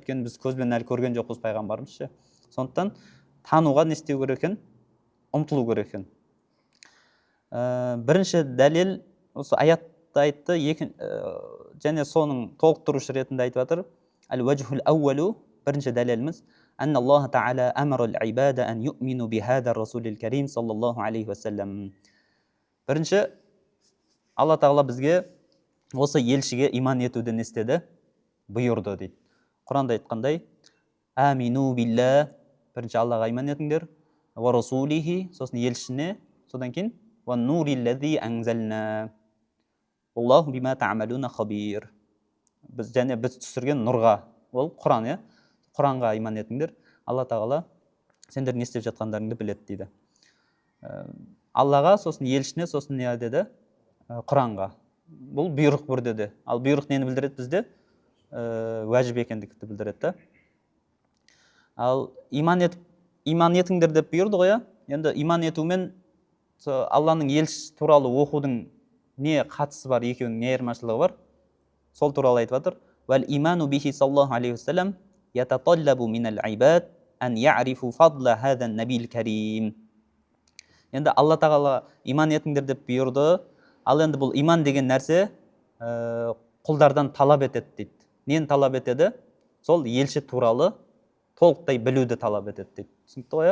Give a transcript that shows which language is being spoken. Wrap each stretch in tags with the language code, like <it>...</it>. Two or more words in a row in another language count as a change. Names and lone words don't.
<kk>Өйткені біз көзбен әлі көрген жоқпыз пайғамбарымыз. Сондықтан тануға не істеу керек екен? Ұмтылу керек екен. Бірінші дәлел осы аятта айтты, және соның толықтырушы ретінде айтып жатыр.</kk> <ar>الوجه الأول,</ar> <kk>бірінші дәлеліміз:</kk> <ar>"أن الله تعالى أمر العباد أن يؤمنوا بهذا الرسول الكريم صلى الله عليه وسلم".</ar> <kk>Бірінші Алла тағала бізге осы елшіге иман етуді не істеді? Бұйырды дейді. Құранда айтқандай:</kk> <ar>"آمنوا بالله",</ar> <kk>бірінші Аллаға иман етіңдер,</kk> <ar>"ورسوله",</ar> <kk>сосын елшісіне, содан кейін</kk> <ar>"والنور الذي أنزلنا والله بما تعملون خبير".</ar> <kk>Біз түсірген нұрға, ол Құран, Құранға иман етіңдер. Алла тағала сендер не істеп жатқандарыңды біледі дейді. Аллаға, сосын елшісіне, сосын не деді? Құранға. Бұл бұйрық бір деді. Ал бұйрық нені білдіреді бізде? Уәжіп екендікті білдіреді. Ал иман етіңдер деп бұйырды ғой. Енді иман етумен Алланың елшісі туралы оқудың не қатысы бар, екеуінің не айырмашылығы бар? Сол туралы айтып жатыр.</kk> <ar>"والإيمان به صلى الله عليه وسلم يتطلب من العباد أن يعرفوا فضل هذا النبي الكريم".</ar> <kk>Енді Алла тағала иман етіңдер деп бұйырды. Ал енді бұл иман деген нәрсе құлдардан талап етеді дейді. Нені талап етеді? Сол елші туралы толықтай білуді талап етеді дейді. Түсінікті ғой?</kk>